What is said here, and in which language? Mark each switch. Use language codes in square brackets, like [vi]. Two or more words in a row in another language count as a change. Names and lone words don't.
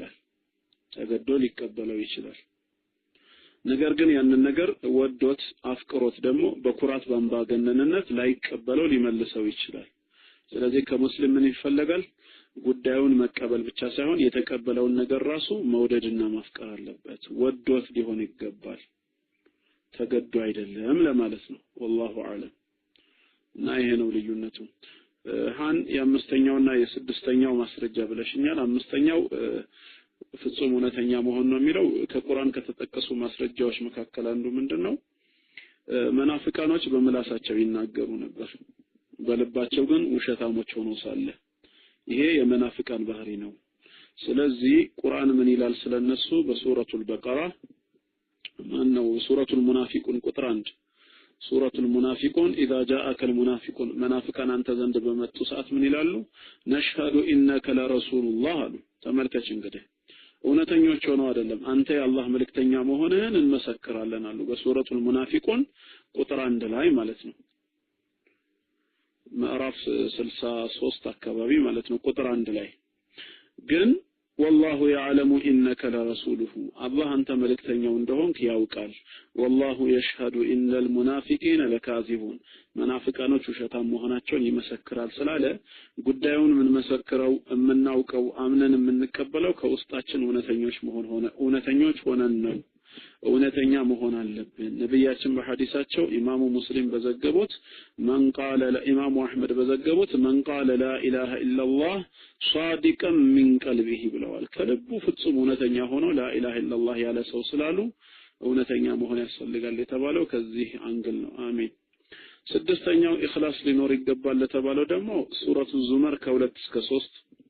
[am] ይችላል ነገር ግን ያንን ነገር ወዶት አፍቅሮት ደግሞ በኩራት ባምባገነንነት ላይቀበለው ሊመልሰው ይችላል ስለዚህ ከሙስሊም ምን ይፈልጋል ጉዳዩን መቀበል ብቻ ሳይሆን የተቀበለውን ነገር ራሱ መውደድና ማፍቀር አለበት ወዶት ሊሆን ይገባል ተገዶ አይደለም ለማለት ነው [ar] والله اعلم [am] እና ይሄ ነው ልዩነቱ ሃን የአምስተኛውና የስድስተኛው ማስረጃ ብለሽኛል አምስተኛው ፍጹም እውነተኛ መሆን ነው የሚለው ከቁርአን ከተጠቀሱ ማስረጃዎች መካከል አንዱ ምንድነው መናፍቃኖች በመላሳቸው ይናገሩ ነበር በልባቸው ግን ውሸታሞች ሆነው ሳለ ይሄ የመናፍቃን ባህሪ ነው ስለዚህ ቁርአን ምን ይላል ስለነሱ በሱረቱል በቀራ ማነው ሱረቱል ሙናፊቁን ቁጥር 1 ሱረቱል ሙናፊቁን [ar] اذا جاءك المنافقون منافقان [am] አንተ ዘንድ በመጡ ሰዓት ምን ይላሉ [ar] نشهد إنك لرسول الله [am] አሉ ተመልከች እንግዲህ እውነተኞች ሆነው አይደለም አንተ የአላህ መልእክተኛ መሆንህን እንመሰክራለን አሉ በሱረቱል ሙናፊቁን ቁጥር 1 ላይ ማለት ነው ምዕራፍ 63 አካባቢ ማለት ነው ቁጥር 1 ላይ ግን [ar] والله يعلم انك لرسوله الله انت [am] መልእክተኛው እንደሆንክ ያውቃል [ar] والله يشهد ان المنافقين [am] لكاذبون መናፍቃኖች ውሸታም መሆናቸውን ይመሰክራል ስላለ ጉዳዩን ምን መሰክረው የምናውቀው አምነን የምንቀበለው ከውስጣችን እውነተኞች ሆነን ነው እውነተኛ መሆን አለብን ነብያችን በሐዲሳቸው ኢማሙ ሙስሊም በዘገቡት [ar] من قال [am] ለኢማሙ አህመድ በዘገቡት [ar] من قال لا إله إلا الله صادقا من قلبه [am] ብለዋል ከልቡ ፍጹም እውነተኛ ሆኖ [ar] لا إله إلا الله [am] ያለ ሰው ስላሉ እውነተኛ መሆን ያስፈልጋል የተባለው ከዚህ አንግል ነው አሜን ስድስተኛው ኢኽላስ ሊኖር ይገባል ለተባለው ደግሞ ሱረቱ ዙመር ከ2 እስከ 3